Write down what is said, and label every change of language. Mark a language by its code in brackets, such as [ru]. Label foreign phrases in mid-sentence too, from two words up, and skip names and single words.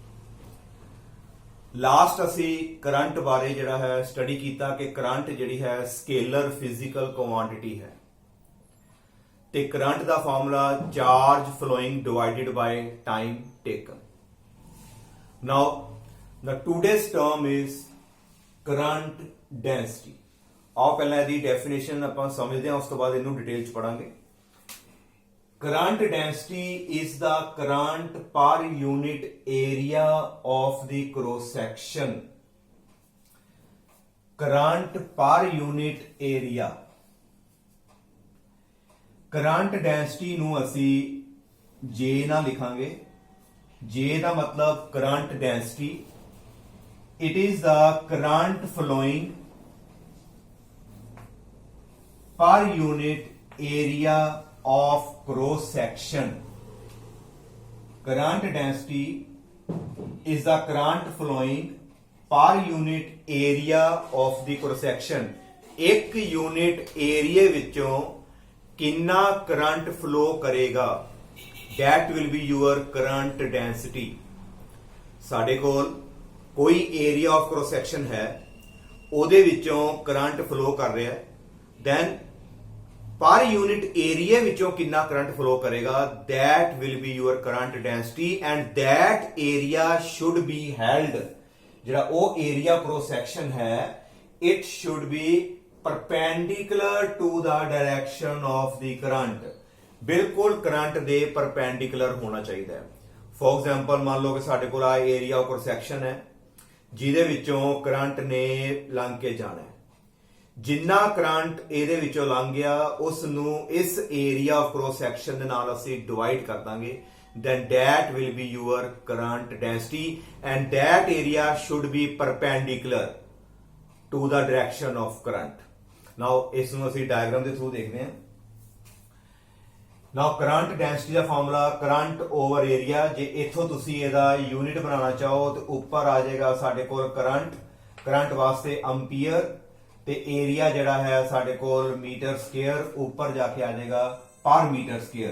[pa] ਲਾਸਟ ਅਸੀਂ ਕਰੰਟ ਬਾਰੇ ਜਿਹੜਾ ਹੈ ਸਟੱਡੀ ਕੀਤਾ ਕਿ ਕਰੰਟ ਜਿਹੜੀ ਹੈ [en] scalar physical quantity [pa] ਹੈ ਤੇ ਕਰੰਟ ਦਾ ਫਾਰਮੂਲਾ [en] charge flowing divided by time taken. ਨਾउ the today's term is current density। [pa] ਆਓ ਪਹਿਲਾਂ ਇਹਦੀ ਡੈਫੀਨੇਸ਼ਨ ਆਪਾਂ ਸਮਝਦੇ ਹਾਂ, ਉਸ ਤੋਂ ਬਾਅਦ ਇਹਨੂੰ ਡਿਟੇਲ ਚ ਪੜਾਂਗੇ। [en] current density is the current per unit area of the cross section। ਕਰੰਟ per unit area। current density [pa] ਨੂੰ ਅਸੀਂ J ਨਾਲ ਲਿਖਾਂਗੇ। J ਦਾ ਮਤਲਬ [en] current density. It is the current flowing per unit area of cross section। Current density is the current flowing per unit area of the cross section। [pa] ਇੱਕ [en] unit area [pa] ਵਿੱਚੋਂ ਕਿੰਨਾ [en] current flow [pa] ਕਰੇਗਾ, [en] that will be your current density। [pa] ਸਾਡੇ ਕੋਲ ਕੋਈ [en] area of cross section [pa] ਹੈ, ਉਹਦੇ ਵਿੱਚੋਂ [en] current flow [pa] ਕਰ ਰਿਹਾ ਹੈ, [en] then per unit area [pa] ਵਿੱਚੋਂ ਕਿੰਨਾ [en] current flow [pa] ਕਰੇਗਾ, [en] that will be your current density and that area should be held। [pa] ਜਿਹੜਾ ਉਹ [en] area cross section [pa] ਹੈ, [en] it should be perpendicular to the direction of the current। [pa] ਬਿਲਕੁਲ ਕਰੰਟ ਦੇ ਪਰਪੈਂਡੀਕੂਲਰ ਹੋਣਾ ਚਾਹੀਦਾ ਹੈ। [en] for example [pa] ਮੰਨ ਲਓ ਕਿ ਸਾਡੇ ਕੋਲ ਆ [en] area of cross section [pa] ਹੈ ਜਿਹਦੇ ਵਿੱਚੋਂ ਕਰੰਟ ਨੇ ਲੰਘ ਕੇ ਜਾਣਾ ਹੈ। ਜਿੰਨਾ ਕਰੰਟ ਇਹਦੇ ਵਿੱਚੋਂ ਲੰਘ ਗਿਆ ਉਸ ਨੂੰ ਇਸ [en] area of cross section [pa] ਦੇ ਨਾਲ ਅਸੀਂ ਡਿਵਾਈਡ ਕਰ ਦਾਂਗੇ, [en] then that will be your current density and that area should be perpendicular to the direction of current। [pa] now ਇਸ ਨੂੰ ਅਸੀਂ ਡਾਇਗਰਾਮ ਦੇ ਥਰੂ ਦੇਖਦੇ ਹਾਂ। now [en] current density [pa] ਦਾ ਫਾਰਮੂਲਾ [en] current over area. [pa] ਜੇ ਇੱਥੋਂ ਤੁਸੀਂ ਇਹਦਾ ਯੂਨਿਟ ਬਣਾਉਣਾ ਚਾਹੋ ਤੇ ਉੱਪਰ ਆ ਜਾਏਗਾ ਸਾਡੇ ਕੋਲ ਕਰੰਟ ਵਾਸਤੇ ਐਂਪੀਅਰ ਤੇ ਏਰੀਆ ਜਿਹੜਾ ਹੈ ਸਾਡੇ ਕੋਲ [en] meter square, [pa] ਉੱਪਰ ਜਾ ਕੇ ਆ ਜਾਏਗਾ [en] per meter square.